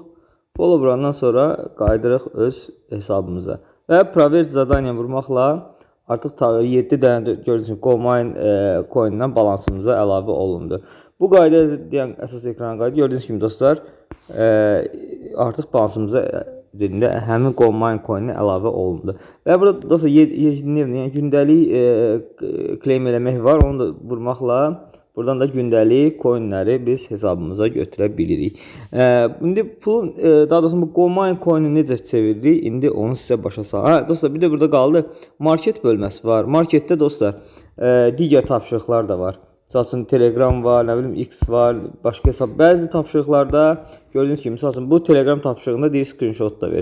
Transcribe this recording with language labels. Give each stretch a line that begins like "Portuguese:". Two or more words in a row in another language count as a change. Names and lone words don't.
Azerbaijani: Follow vurandan sonra qaydırıq öz hesabımıza. Və
Russian: проверь задания
Azerbaijani: vurmaqla artıq 7 dənə gördüyünüz kimi GoMine coin-dən balansımıza əlavə olundu. Bu qayda deyən əsas ekrana qaydı. Gördüyünüz kimi dostlar, artıq balansımıza həmin GoMine coin-i əlavə olundu. Və burada dostlar, yəni gündəlik claim eləmək var. Onu da vurmaqla buradan da gündəlik coinləri biz hesabımıza götürə bilirik. İndi pulun, daha doğrusu bu GoMine coin-i necə çeviririk? İndi onu sizə başa salaq. Dostlar, bir də burada qaldı. Market bölməsi var. Marketdə dostlar, digər tapşırıqlar da var. Misal üçün Telegram var, nə bilim X var, başqa hesab. Bəzi tapşırıqlarda gördüyünüz kimi, misal üçün bu Telegram tapşırığında deyir screenshot da ver.